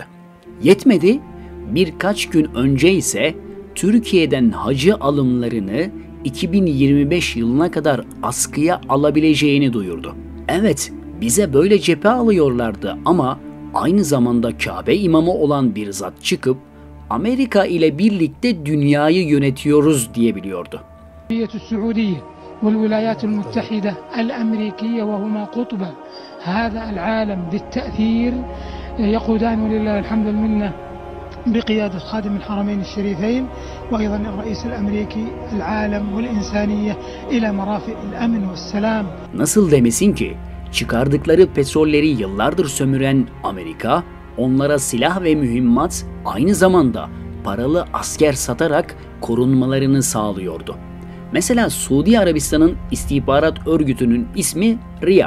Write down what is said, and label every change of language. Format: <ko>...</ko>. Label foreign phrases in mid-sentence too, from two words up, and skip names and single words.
<tr>Yetmedi, birkaç gün önce ise Türkiye'den hacı alımlarını 2025 yılına kadar askıya alabileceğini duyurdu. Evet, bize böyle cephe alıyorlardı ama aynı zamanda Kabe imamı olan bir zat çıkıp Amerika ile birlikte dünyayı yönetiyoruz diyebiliyordu.</tr> <ar>والولايات المتحدة الأمريكية وهما قطبة هذا العالم بالتأثير يقودان ولله الحمد والمنة بقيادة خادم الحرمين الشريفين وأيضا الرئيس الأمريكي العالم والإنسانية إلى مرافق الأمن والسلام.</ar> <tr>Nasıl demesin ki, çıkardıkları petrolleri yıllardır sömüren Amerika, onlara silah ve mühimmat, aynı zamanda paralı asker satarak korunmalarını sağlıyordu. Mesela Suudi Arabistan'ın istihbarat örgütünün ismi RIA.</tr>